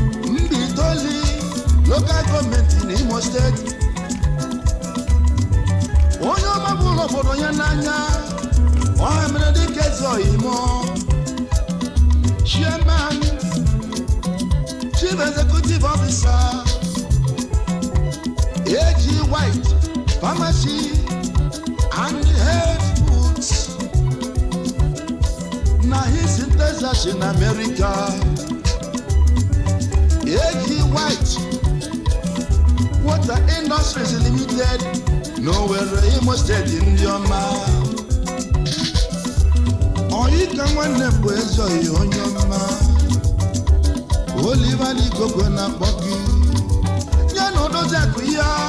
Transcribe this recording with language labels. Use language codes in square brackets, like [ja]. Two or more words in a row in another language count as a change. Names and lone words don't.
[en] Mbitoli, local government in Imo State. [ig] Onye ọma bụrụ obodo ya n'anya, ọ ha mere dịka eze oyimo. [en] Chairman, Chief Executive Officer, A G White Pharmacy and Health Foods. Na Houston, Texas in America. A G White, Water Industries Limited, n'Owerri, Imo State, [ig] ndị ọma. Oyi ka nwanne bụ eze oyi onye ọma. Oliver Likokwe na-akpọ gị. Ya na odozi akụ ya.